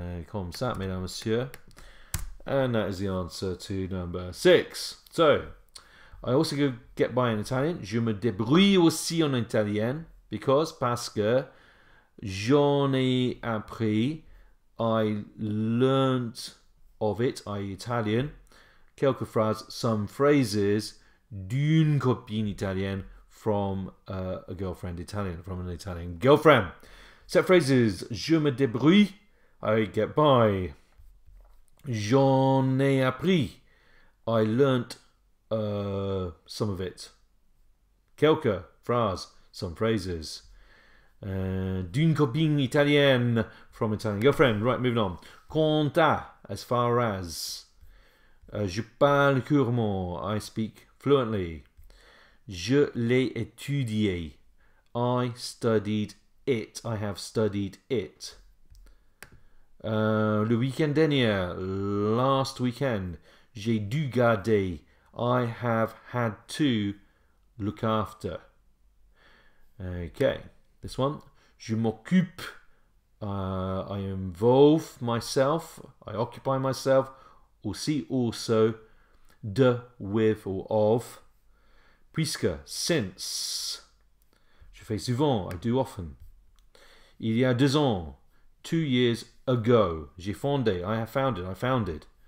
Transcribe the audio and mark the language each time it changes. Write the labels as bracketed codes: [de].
[fr] Comme ça, mesdames, messieurs. [en] And that is the answer to number 6. So, I also go get by in Italian. [fr] Je me débrouille aussi en italien parce que j'en ai appris. [en] I learnt of it, i.e. Italian, [fr] quelques phrases, [en] some phrases [fr] d'une copine italienne [en] from a girlfriend Italian, from an Italian girlfriend. Set phrases: [fr] je me débrouille, [en] I get by. [fr] J'en ai appris, [en] I learnt some of it. [fr] Quelques phrases, [en] some phrases. [fr] D'une copine italienne, [en] from Italian girlfriend. Right, moving on. [fr] Quant à, [en] as far as. [fr] Je parle couramment, [en] I speak fluently. [fr] Je l'ai étudié, [en] I studied it, I have studied it. [fr] Le week-end dernier, [en] last weekend. [fr] J'ai dû garder, [en] I have had to look after. Okay, this one. [fr] Je m'occupe, [en] I involve myself, I occupy myself, aussi, also, de, with, or of. Puisque, since. [fr] Je fais souvent, [en] I do often. [fr] Il y a 2 ans, [en] 2 years ago. [fr] J'ai fondé, [en] I have founded, I founded.